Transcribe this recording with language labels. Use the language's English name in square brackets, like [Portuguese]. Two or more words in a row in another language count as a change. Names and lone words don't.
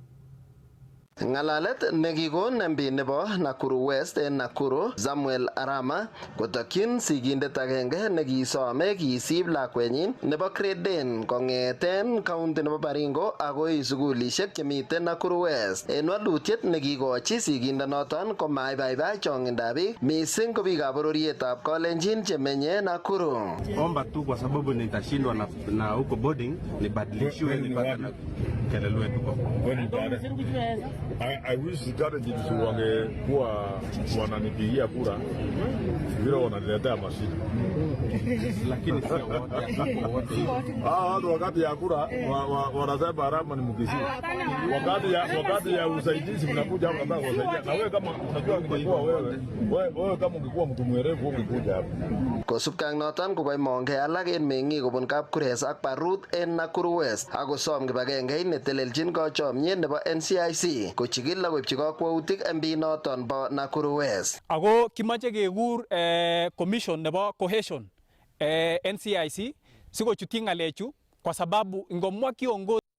[Kalenjin] Ng'alalet nekikon MP nebo Nakuru West en Nakuru Samuel Arama kotokyin sigindet agenge nekisome kisib lakwenyin nebo grade 10 kong'eten county nebo Baringo agoi sukulishek chemiten Nakuru West. En walutiet nekikochi sigindonoton komaibaibai chong'indab biik mising ko biikab bororietab Kalenjin chemenye Nakuru. [Swahili] Omba tu kwa sababu nitashindwa na huko boarding nibadilishiwe nipate na kelelwe tuko. [English] I wish [Swahili] strategy wangekuwa wananipigia kura vile wananiletea mashida. Lakini sio wote. Watu wakati ya kura wanasema Arama ni mkisi. Wakati ya usaidizi mnakuja hapa nataka kusaidia. Na wewe kama unajua ungekuwa wewe kama ungekuwa mtu mwerevu ungekuja hapa. [Kalenjin] Kosubkei ak noton kokoimongei alak en meng'ik kobun Kapkures ak Barut en Nakuru West akosom kibagengeit netelelchin kachomyet nebo NCIC kochigil akoipchi kakwautik MP noton bo Nakuru West. Ako kimache kekur commission nebo cohesion NCIC sikochutyi ng'alechu [Swahili] kwa sababu [Kalenjin] ingomwa kiongozi